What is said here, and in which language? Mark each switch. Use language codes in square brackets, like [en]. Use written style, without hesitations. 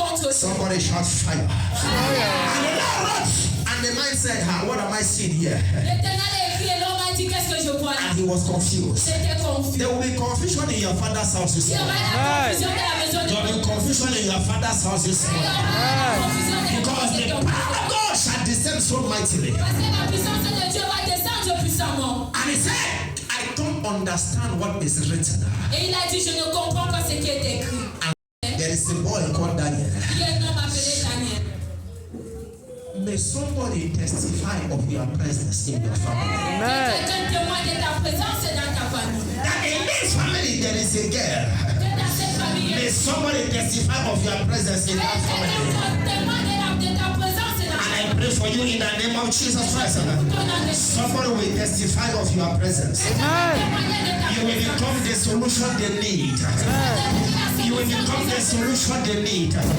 [en] Somebody shout fire. And the Lord wrote, and the man said, what am I seeing here? [fr] L'Éternel a écrit et l'homme a dit, qu'est-ce que je vois là? [en] And he was confused. [fr] C'était confus. [en] There will be confusion in your father's house this [fr] Il y aura [en] morning. [fr] la confusion de la maison de [en] There will be confusion in your father's house this [fr] Il y [en] morning. [fr] aura la confusion de [en] Because the [fr] la [en] power of God shall descend so mightily. [fr] Parce que la puissance de Dieu va descendre puissamment. [en] And he said, I don't understand what is written. [fr] Et il a dit, je ne comprends pas ce qui est écrit. [en] And there is a boy called Daniel. [fr] Il y a un homme appelé Daniel. [en] May somebody testify of your presence in your family. [fr] Quelqu'un témoigne de ta présence dans ta famille. [en] That in this family there is a girl. [fr] Que dans cette famille, [en] May somebody testify of your presence in that family. [fr] quelqu'un témoigne de ta présence dans [en] And I pray for you in the name of Jesus Christ. Somebody will testify of your presence. You will become the solution they need. You will become the solution they need.